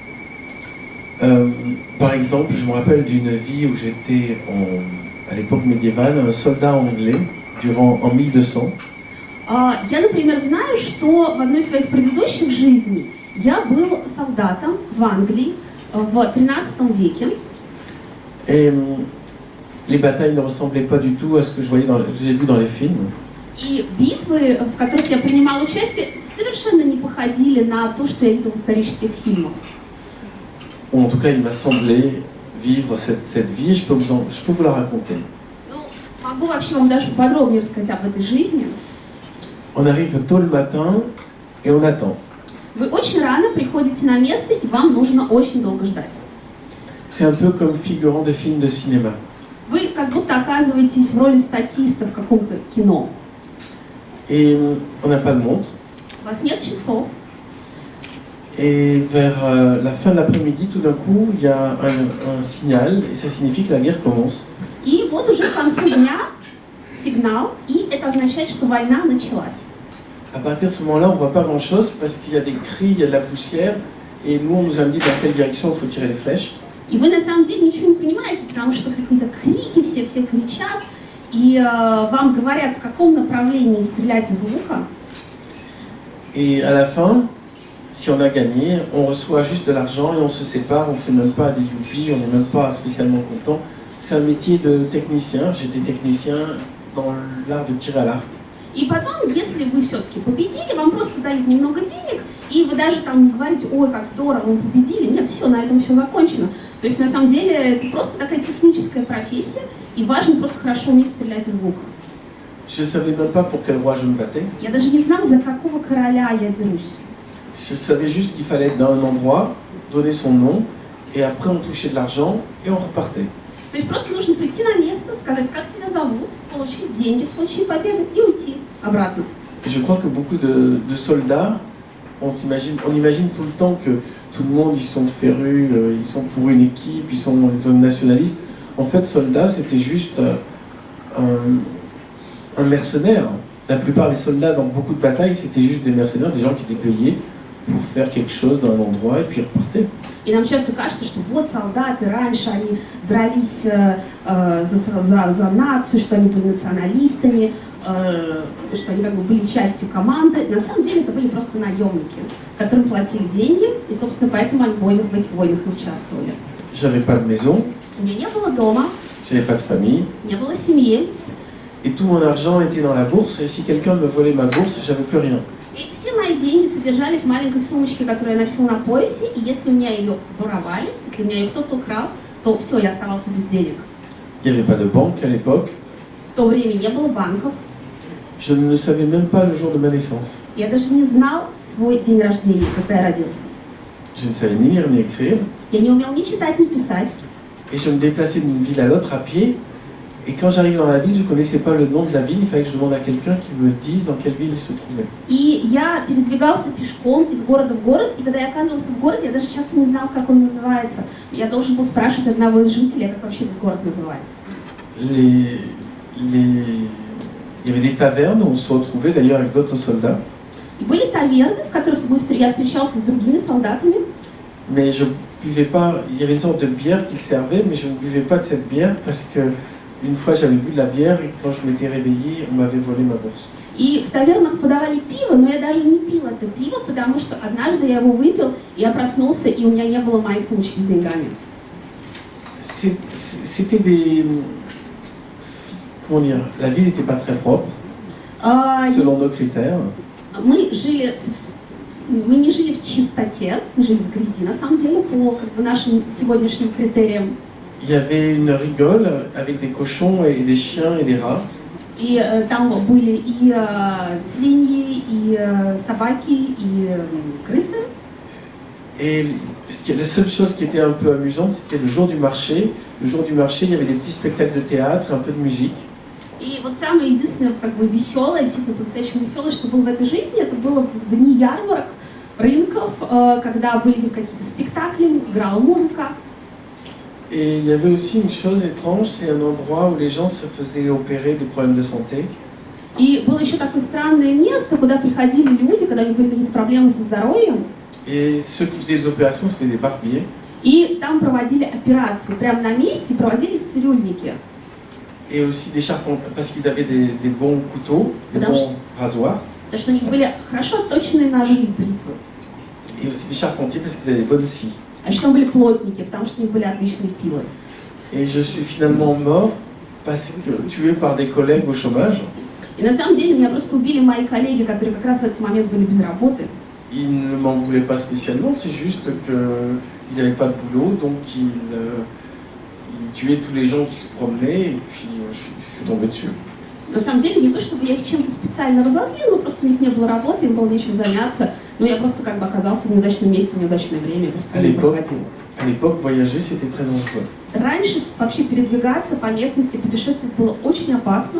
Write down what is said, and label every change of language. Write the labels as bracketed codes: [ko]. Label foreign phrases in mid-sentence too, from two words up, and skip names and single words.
[fr] Par exemple, je me rappelle d'une vie où j'étais à l'époque médiévale, un soldat anglais en 1200. [ru] Я, например, знаю, что в одной из своих предыдущих жизней я был солдатом в Англии в 13 веке. [fr] Et les batailles ne ressemblaient pas du tout à ce que j'ai vu dans les films. [ru] И битвы, в которых я принимала участие, совершенно не походили на то, что я видела в исторических фильмах. [fr] Ou en tout cas, il m'a semblé vivre cette vie et je peux vous la raconter. [ru] Ну, могу вообще вам даже подробнее рассказать об этой жизни. [fr] On arrive tôt le matin et on attend. [ru] Вы очень рано приходите на место, и вам нужно очень долго ждать. [fr] C'est un peu comme figurant de film de cinéma. [ru] Вы как будто оказываетесь в роли статиста в каком-то кино. [fr] Et on n'a pas de montre. [ru] У вас нет часов. [fr] Et vers la fin de l'après-midi, tout d'un coup, il y a un signal et ça signifie que la guerre commence. [ru] И вот уже к концу дня сигнал, и это означает, что война началась. [fr] À partir de ce moment-là, on ne voit pas grand-chose parce qu'il y a des cris, il y a de la poussière et nous, on nous a dit dans quelle direction il faut tirer les flèches. [ru] И вы на самом деле ничего не понимаете, потому что какие-то крики, все кричат, и вам говорят, в каком направлении стрелять из лука. [fr] Et à la fin, si on a gagné, on reçoit juste de l'argent et on se sépare, on ne fait même pas des youpi, on n'est même pas spécialement content. C'est un métier de technicien, j'étais technicien dans l'art de tirer à l'arc. [ru] И потом, если вы все-таки победили, вам просто дают немного денег, и вы даже там не говорите, ой, как здорово, мы победили. Нет, все, на этом все закончено. То есть, на самом деле, это просто такая техническая профессия, и важно просто хорошо уметь стрелять из лука. [fr] Je ne savais même pas pour quel roi je me battais. [ru] Я даже не знала, за какого короля я дерусь. [fr] Je savais juste qu'il fallait être dans un endroit, donner son nom, et après on touchait de l'argent et on repartait. [ru] То есть просто нужно прийти на место, сказать, как тебя зовут, получить деньги в случае победы и уйти обратно. [fr] Et je crois que beaucoup de soldats, on imagine tout le temps que tout le monde, ils sont férus, ils sont pour une équipe, ils sont nationalistes. En fait, soldat, c'était juste un mercenaire. La plupart des soldats dans beaucoup de batailles, c'était juste des mercenaires, des gens qui étaient payés pour faire quelque chose dans un endroit et puis ils repartaient. [ru] И нам часто кажется, что вот солдаты раньше они дрались за нацию, что они были националистами, что они как бы были частью команды. На самом деле это были просто наемники, которым платили деньги, и, собственно, поэтому они в этих войнах и участвовали. [fr] J'avais pas de maison, [ru] У меня не было дома, [fr] j'avais pas de famille, [ru] не было семьи, [fr] et tout mon argent était dans la bourse, et si quelqu'un me volait ma bourse, j'avais plus rien. [ru] и все мои деньги содержались в маленькой сумочке, которую я носила на поясе, и если у меня ее воровали, если у меня ее кто-то украл, то все, я оставался без денег. [fr] Il n'y avait pas de banque à l'époque, [ru] В то время не было банков, [fr] je ne savais même pas le jour de ma naissance. [ru] я даже не знал свой день рождения, когда я родился. [fr] Je ne savais ni lire ni écrire, [ru] Я не умел ни читать, ни писать. [fr] et je me déplaçais d'une ville à l'autre à pied, et quand j'arrivais dans la ville, je ne connaissais pas le nom de la ville, il fallait que je demande à quelqu'un qui me dise dans quelle ville il se trouvait. [ru] И я передвигался пешком из города в город, и когда я оказывался в городе, я даже часто не знал, как он называется. Я должен был спрашивать одного из жителей, как вообще этот город называется. [fr] Il y avait des tavernes où on se retrouvait d'ailleurs avec d'autres soldats, [ru] И были таверны, в которых я встречался с другими солдатами. [fr] mais je buvais pas, il y avait une sorte de bière qu'ils servaient, mais je ne buvais pas de cette bière parce que une fois j'avais bu de la bière et quand je m'étais réveillé, on m'avait volé ma bourse. [ru] И в тавернах подавали пиво, но я даже не пил это пиво, потому что однажды я его выпил, и я проснулся, и у меня не было моей сумочки с деньгами. [fr] C'était des... Comment dire? La ville n'était pas très propre, selon nos critères. [ru] Мы не жили в чистоте, мы жили в грязи, на самом деле, по нашим сегодняшним критериям. [fr] Il y avait une rigole avec des cochons et des chiens et des rats. [ru] И там были и свиньи, и собаки, и крысы. [fr] Et La seule chose qui était un peu amusante, c'était le jour du marché. Le jour du marché, il y avait des petits spectacles de théâtre, un peu de musique. [ru] И вот самое единственное, как бы веселое, действительно по-настоящему веселое, что было в этой жизни, это было в дни ярмарок, рынков, когда были какие-то спектакли, играла музыка. [fr] Et il y avait aussi une chose étrange, c'est un endroit où les gens se faisaient opérer des problèmes de santé. [ru] И было еще такое странное место, куда приходили люди, когда у них были какие-то проблемы со здоровьем. [fr] Et ceux qui faisaient les opérations, c'était des barbiers. [ru] И там проводили операции, прямо на месте, проводили их цирюльники. [fr] Et aussi des charpentiers, parce qu'ils avaient des bons couteaux, des bons rasoirs. [ru] Потому что у них были хорошо отточенные ножи и бритвы. [fr] Et aussi des charpentiers, parce qu'ils avaient des bonnes scies. [ru] А еще там были плотники, потому что у них были отличные пилы. [fr] Et je suis finalement mort, tué par des collègues au chômage. [ru] И на самом деле меня просто убили мои коллеги, которые как раз в этот момент были без работы. [fr] Ils ne m'en voulaient pas spécialement, c'est juste qu'ils n'avaient pas de boulot, donc ils tuaient tous les gens qui se promenaient, et puis je suis tombé dessus. [ru] На самом деле, не то чтобы я их чем-то специально разозлила, просто у них не было работы, им было нечем заняться, но я просто как бы оказался в неудачном месте в неудачное время, просто не проходил. [fr] À l'époque, voyager, c'était très dangereux. [ru] Раньше вообще передвигаться по местности, путешествовать было очень опасно.